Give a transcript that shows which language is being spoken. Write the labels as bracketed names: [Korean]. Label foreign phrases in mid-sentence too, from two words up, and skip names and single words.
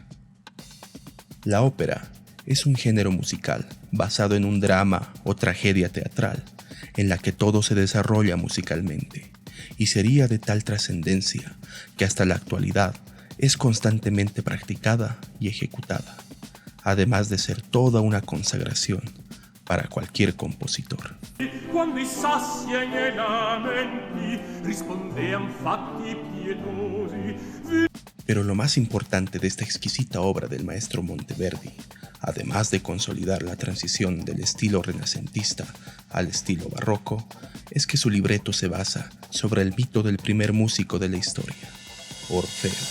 [Spanish] La ópera es un género musical basado en un drama o tragedia teatral en la que todo se desarrolla musicalmente, y sería de tal trascendencia que hasta la actualidad es constantemente practicada y ejecutada, además de ser toda una consagración para cualquier compositor. [Italian] Quando i sassi ai miei lamenti rispondean fatti pietosi. [Spanish] Pero lo más importante de esta exquisita obra del maestro Monteverdi, además de consolidar la transición del estilo renacentista al estilo barroco, es que su libreto se basa sobre el mito del primer músico de la historia, Orfeo.